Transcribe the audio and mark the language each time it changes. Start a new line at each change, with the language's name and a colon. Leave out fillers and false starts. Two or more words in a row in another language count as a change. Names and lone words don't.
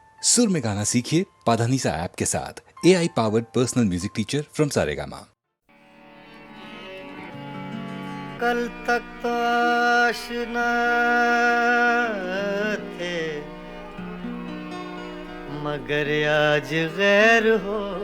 Hindi: सुर में गाना सीखिए पाधानीसा ऐप के साथ।
English: AI powered personal music teacher from Saregama.
Hindi: कल तक तो आशना थे मगर आज गैर हो।